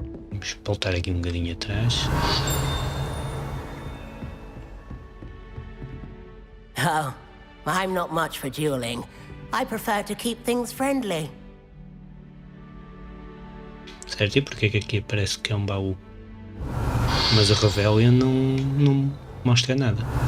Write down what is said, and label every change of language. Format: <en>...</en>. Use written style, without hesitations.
<pt>Vamos voltar aqui bocadinho atrás.</pt> <en>Oh, I'm not much for dueling. I prefer to keep things friendly.</en> <pt>Certo, e porquê que aqui parece que é baú? Mas a Revelia não mostra nada.</pt>